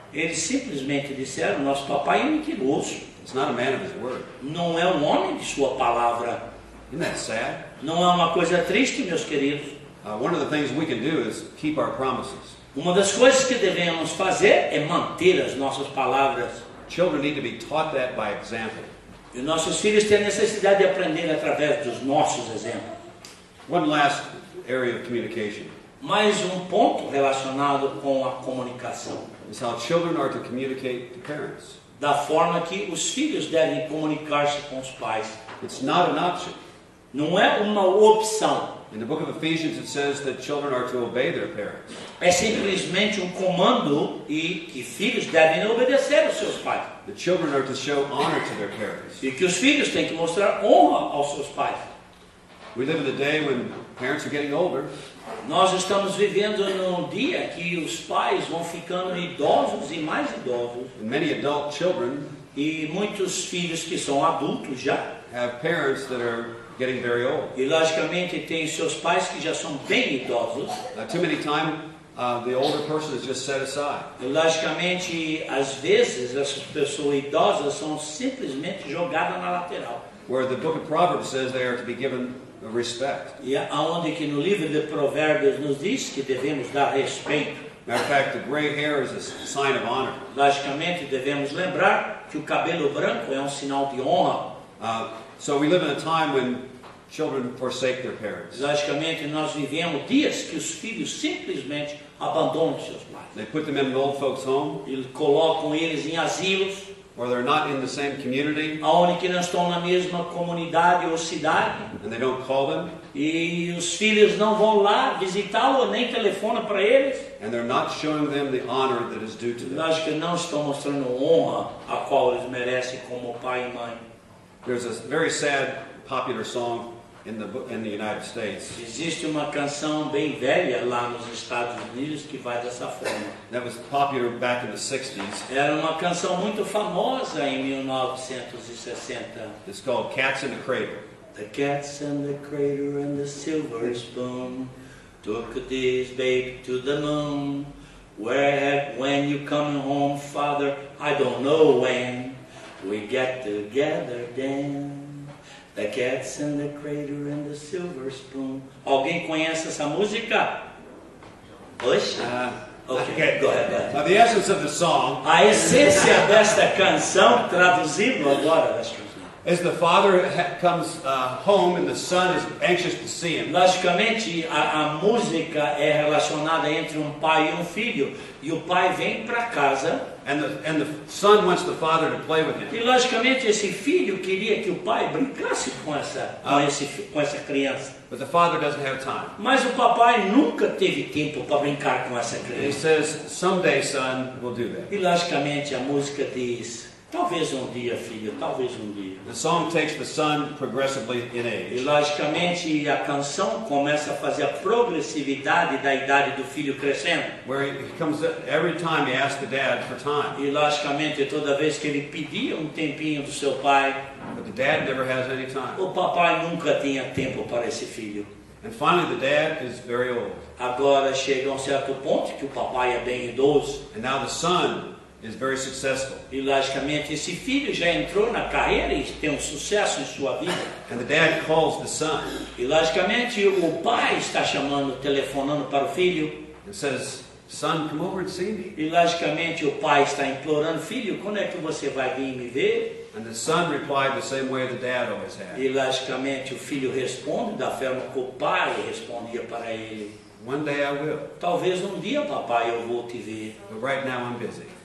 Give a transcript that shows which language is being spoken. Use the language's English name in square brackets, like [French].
[Portuguese] Eles simplesmente disseram, nosso papai é mentiroso. [English] It's not a man of his word. [Portuguese] Não é um homem de sua palavra. [English] Isn't that sad? [Portuguese] Não é uma coisa triste, meus queridos. [English] One of the things we can do is keep our promises. [Portuguese] Uma das coisas que devemos fazer é manter as nossas palavras. [English] Children need to be taught that by example. [Portuguese] E nossos filhos têm necessidade de aprender através dos nossos exemplos. [English] One last area of communication [Portuguese] Mais um ponto relacionado com a comunicação. [English] is how children are to communicate to parents. [Portuguese] Da forma que os filhos devem comunicar-se com os pais. [English] It's not an option. [Portuguese] Não é uma opção. [English] In the book of Ephesians it says that children are to obey their parents. [Portuguese] É simplesmente um comando e que filhos devem obedecer aos seus pais. [English] The children are to show honor to their parents. [Portuguese] E que os filhos têm que mostrar honra aos seus pais. [English] We live in a day when parents are getting older, [Portuguese] Nós estamos vivendo num dia que os pais vão ficando idosos e mais idosos. [English] and many adult children [Portuguese] E muitos filhos que são adultos já. [English] have parents that are getting very old. [Portuguese] E logicamente tem seus pais que já são bem idosos. [English] Too many times the older person is just set aside. [Portuguese] E logicamente, às vezes, essas pessoas idosas são simplesmente jogadas na lateral. [English] Where the book of Proverbs says they are to be given respect. [Portuguese] E aonde que no livro de Provérbios nos diz que devemos dar respeito. [English] Matter of fact, the gray hair is a sign of honor. [Portuguese] Logicamente, devemos lembrar que o cabelo branco é um sinal de honra. [English] So we live in a time when children forsake their parents. [Portuguese] Logicamente, nós vivemos dias que os filhos simplesmente abandonam seus pais. [English] They put them in an old folks' home, [Portuguese] Eles colocam eles em asilos, [English] or they're not in the same community, [Portuguese] aonde que não estão na mesma comunidade ou cidade. [English] and they don't call them, [Portuguese] E os filhos não vão lá visitá-lo, nem telefonam para eles. [English] and they're not showing them the honor that is due to them. [Portuguese] Lógico que não estão mostrando honra a qual eles merecem como pai e mãe. [English] There's a very sad, popular song in the United States [Portuguese] Existe uma canção bem velha lá nos Estados Unidos que vai dessa forma. [English] that was popular back in the 60s. [Portuguese] Era uma canção muito famosa em 1960. [English] It's called Cats in the Cradle. The cats and the crater and the silver spoon took this baby to the moon. When you coming home, father? I don't know when. We get together then. The cats and the crater and the silver spoon. [Portuguese] Alguém conhece essa música? [English] Oxe? Okay, go ahead. Now, the essence of the song [Portuguese] A essência desta canção, traduzindo agora, [English] is the father comes home and the son is anxious to see him. [Portuguese] logicamente a música é relacionada entre um pai e um filho. E o pai vem para casa. [English] And the son wants the father to play with him. [Portuguese] E logicamente esse filho queria que o pai brincasse com essa criança. [English] But the father doesn't have time. [Portuguese] Mas o papai nunca teve tempo para brincar com essa [English] And he [Portuguese] criança. [English] says, someday, son, we'll do that. [Portuguese] E logicamente a música diz, talvez um dia, filho, talvez um dia. [English] The song takes the son progressively in [Portuguese] E [English] age. [Portuguese] logicamente a canção começa a fazer a progressividade da idade do filho crescendo. [English] Where he comes, every time he asks the dad for time. [Portuguese] E logicamente toda vez que ele pedia um tempinho do seu pai, [English] But the dad never has any time. [Portuguese] o papai nunca tinha tempo para esse filho. [English] And finally, the dad is very old. [Portuguese] Agora chega a um certo ponto que o papai é bem idoso. [English] And now the son is very successful. [Portuguese] E logicamente esse filho já entrou na carreira e tem um sucesso em sua vida. [English] And the dad calls the son [Portuguese] E logicamente o pai está chamando, telefonando para o filho. [English] and says, son, come over and see me. [Portuguese] E logicamente o pai está implorando, filho, quando é que você vai vir me ver? [English] And the son replied the same way the dad always had. [Portuguese] E logicamente o filho responde da forma que o pai respondia para ele. [English] One day I will, [Portuguese] Talvez um dia, papai, eu vou te ver. [English] but right now I'm busy.